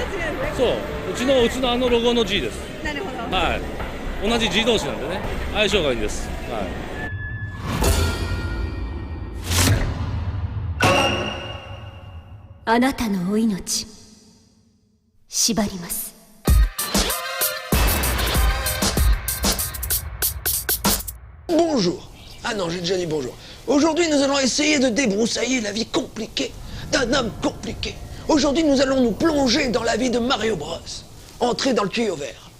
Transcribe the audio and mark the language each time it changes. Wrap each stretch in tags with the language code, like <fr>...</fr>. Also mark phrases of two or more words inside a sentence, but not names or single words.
<ja>そう、うちのあのロゴの G です。なるほど。同じ G 同士なんでね、相性がいいんです。あなたのお命、縛ります。</ja> <fr>Bonjour. Ah non, j'ai déjà dit bonjour. Aujourd'hui, nous allons essayer de débroussailler la vie compliquée d'un homme compliqué. Aujourd'hui, nous allons nous plonger dans la vie de Mario Bros. Entrer dans le tuyau vert.</fr>